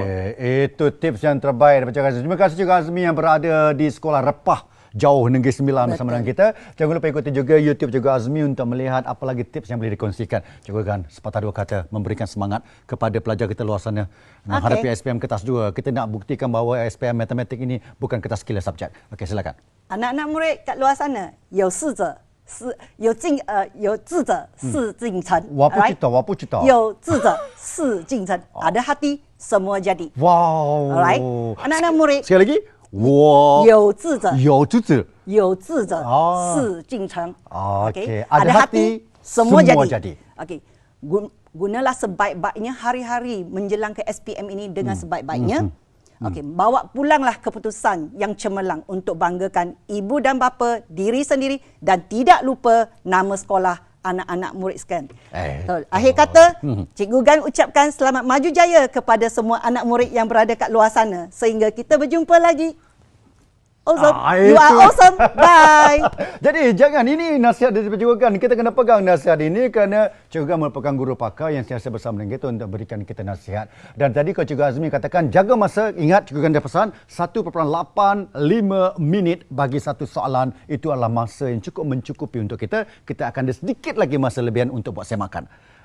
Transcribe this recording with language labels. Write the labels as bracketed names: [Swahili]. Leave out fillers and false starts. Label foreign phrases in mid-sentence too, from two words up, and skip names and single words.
[Malay] Itu tips yang terbaik daripada Cikgu Azmi. Terima kasih Cikgu Azmi yang berada di Sekolah Repah Jauh Negeri Sembilan bersama dengan kita. Jangan lupa ikuti juga YouTube Cikgu Azmi untuk melihat apa lagi tips yang boleh dikongsikan. Cikgu Gan, sepatah dua kata memberikan semangat kepada pelajar kita luar sana menghadapi SPM kertas 2. Kita nak buktikan bahawa SPM matematik ini bukan kertas killer subjek. Okey, silakan. Anak-anak murid kat luar sana, [Chinese] 有志者事竟成。我不知道。有志者事竟成。 [Malay] Ada hati, semua jadi. [English] Wow. [Malay] Alright. Anak-anak murid. Sekali lagi. [Chinese] 我有志者事竟成。 [Malay] Okey. Ada hati, semua jadi. Okey. Gunalah sebaik-baiknya hari-hari menjelang ke SPM ini dengan sebaik-baiknya. Okey, bawa pulanglah keputusan yang cemerlang untuk banggakan ibu dan bapa, diri sendiri dan tidak lupa nama sekolah anak-anak murid sekalian. Akhir kata, Cikgu Gan ucapkan selamat maju jaya kepada semua anak murid yang berada kat luar sana. Sehingga kita berjumpa lagi. [English] Awesome. You are awesome. Bye. [Malay] Jadi jangan, ini nasihat dari Cikgu Gan. Kita kena pegang nasihat ini kerana Cikgu Gan merupakan guru pakar yang sentiasa bersama dengan kita untuk berikan kita nasihat. Dan tadi kalau Cikgu Azmi katakan jaga masa, ingat Cikgu Gan dah pesan 1.85 minit bagi satu soalan. Itu adalah masa yang cukup mencukupi untuk kita. Kita akan ada sedikit lagi masa lebihan untuk buat semakan.